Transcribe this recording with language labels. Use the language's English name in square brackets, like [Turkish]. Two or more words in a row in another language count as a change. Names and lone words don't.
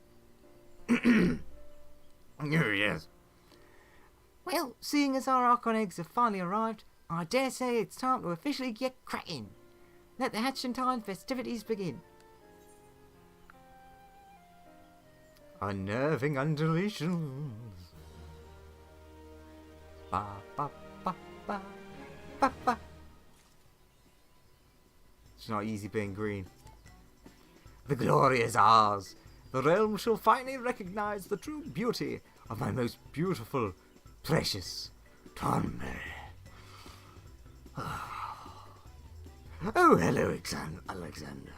[English] Yes. Well, seeing as our Archon eggs have finally arrived, I dare say it's time to officially get cracking. Let the Hatchentine festivities begin. unnerving undulations. Ba ba ba ba ba ba. It's not easy being green. The glory is ours. The realm shall finally recognize the true beauty of my most beautiful, precious Tonberry. Oh, hello, Alexander.